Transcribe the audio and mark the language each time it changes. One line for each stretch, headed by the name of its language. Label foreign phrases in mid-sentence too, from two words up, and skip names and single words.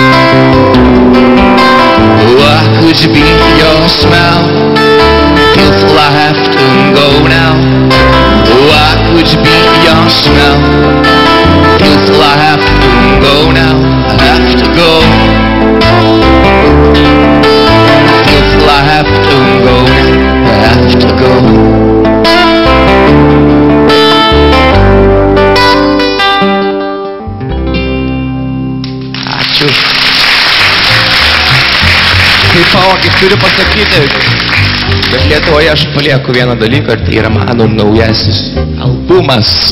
English: Oh, I could be your smile till I have to go now. Oh, I could be your smile till I have to go now. I have to go. Till I have to go. I have to go.
Lithuanian: Ačiū. Kaip palaukit, turiu pasakyti, bet Lietuvoje aš palieku vieną dalyką, ir tai yra mano naujasis albumas.